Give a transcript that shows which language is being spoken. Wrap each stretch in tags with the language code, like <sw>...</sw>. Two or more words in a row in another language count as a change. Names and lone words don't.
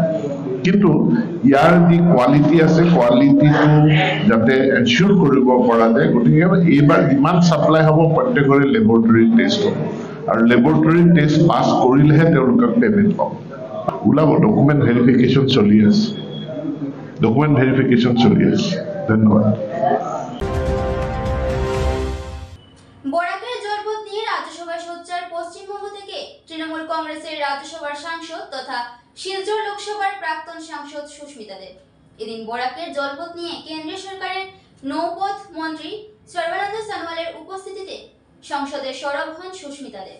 <as>কিন্তু ইয়াৰ যি কোৱালিটি আছে, কোৱালিটিটো যাতে এনচিয়ৰ কৰিব পৰা যায়, গতিকে এইবাৰ যিমান ছাপ্লাই হ'ব প্ৰত্যেকৰে</as> <en>laboratory test</en> <as>হ'ব আৰু</as> <en>laboratory test pass</en> <as>কৰিলেহে তেওঁলোকক পেমেণ্ট পাব। ওলাব,</as> <en>document verification</en> <as>চলি আছে। ধন্যবাদ।</as> <bn>বরাকের জলপথ নিয়ে রাজ্যসভায় সোচ্চার পশ্চিমবঙ্গ থেকে তৃণমূল কংগ্রেসের রাজ্যসভার সাংসদ তথা শিলচর লোকসভার প্রাক্তন সাংসদ সুস্মিতা দেব এদিন বরাকের জলপথ নিয়ে কেন্দ্রীয় সরকারের নৌপথ মন্ত্রী সর্বানন্দ সোনোয়ালের উপস্থিতিতে সংসদে সরব হন সুস্মিতা দেব।</bn>